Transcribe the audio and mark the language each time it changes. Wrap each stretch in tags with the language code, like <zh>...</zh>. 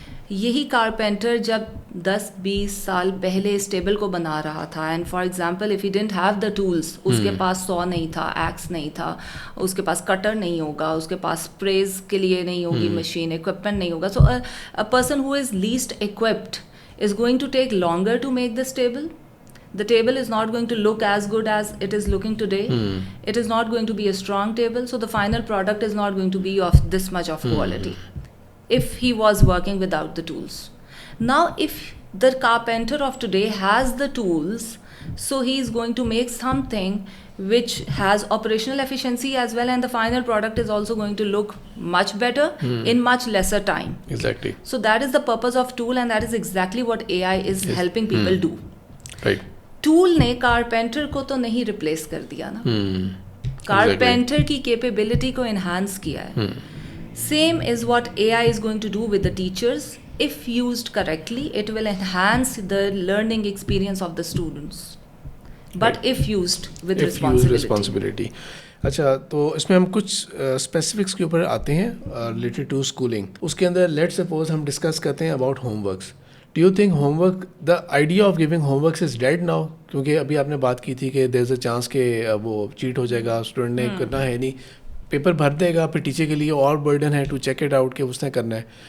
<ur>یہی کارپینٹر جب 10-20 سال پہلے اس ٹیبل کو بنا رہا تھا,</ur> <en>and for example if he didn't have the tools,</en> <ur>اس کے پاس سو نہیں تھا, ایکس نہیں تھا, اس کے پاس کٹر نہیں ہوگا, اس کے پاس اسپریز کے لیے نہیں ہوگی مشین, اکوپمنٹ نہیں ہوگا,</ur> <en>So a person who is least equipped is going to take longer to make this table. The table is not going to look as good as it is looking today. It is not going to be a strong table, so the final product is not going to be of this much of quality if he was working without the tools. Now if the carpenter of today has the tools, so he is going to make something which has operational efficiency as well, and the final product is also going to look much better in much lesser time. Exactly. So that is the purpose of tool, and that is exactly what AI is helping people do. Right.</en> <ur>Tool نے carpenter کو تو نہیں replace کر دیا نا, carpenter کی capability کو enhance کیا ہے.</ur> <en>Same is what A I is going to do with the teachers. If used correctly it will enhance the learning experience of the students, but if used with responsibility.</en> <ur>اچھا, تو اس میں ہم کچھ specifics کے اوپر آتے ہیں ریلیٹڈ ٹو اسکولنگ. اس کے اندر لیٹ سپوز ہم ڈسکس کرتے ہیں about home works.</ur> <en>Do you think home work, the idea of giving home works is dead now?</en> <ur>کیونکہ ابھی آپ نے بات کی تھی کہ</ur> <en>there is a chance</en> <ur>کہ وہ چیٹ ہو جائے گا, اسٹوڈنٹ نے کرنا ہے نہیں, پیپر بھر دے گا, پھر ٹیچر کے لیے اور برڈن ہے ٹو چیک اٹ آؤٹ کہ اس نے کرنا ہے.</ur>